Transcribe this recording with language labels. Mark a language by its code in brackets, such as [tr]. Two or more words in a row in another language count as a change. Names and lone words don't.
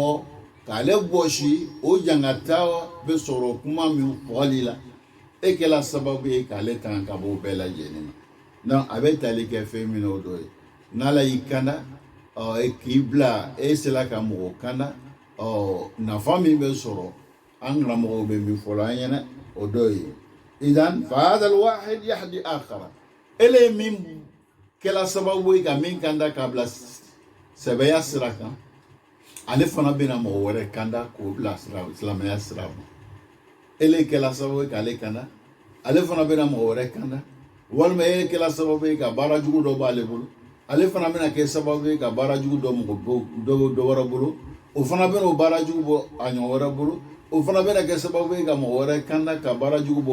[bm] bɔsi o jangata bɛ sɔrɔ kuma min fɔli la e kɛla sababu ye k'ale tanga ka bɔ o bɛɛ lajɛlen ma donc a bɛ tali kɛ fɛn min na o dɔ ye n'ala y'i kanda k'i bila e sera ka mɔgɔ kanda nafa min bɛ sɔrɔ an karamɔgɔw bɛ min fɔlɔ an ɲɛna o dɔ ye [ar] idan fa hadha alwahid yahdi akhara [bm] ele min kɛla sababu ye ka min kanda k'a bila sɛbɛya sira kan ale fana bɛna mɔgɔ wɛrɛ kanda k'o bila silamɛya sira kan ele kɛla sababu ye k'ale kanda ale fana bɛna mɔgɔ wɛrɛ kanda walima ele kɛla sababu ye ka baara jugu dɔ b'ale bolo ale fana bɛna kɛ sababu ye ka baara jugu dɔ wɛrɛ bolo o fana bɛna o baara jugu bɔ a ɲɔgɔn wɛrɛ bolo o fana bɛna kɛ sababu ye ka mɔgɔ wɛrɛ kanda ka baara jugu bɔ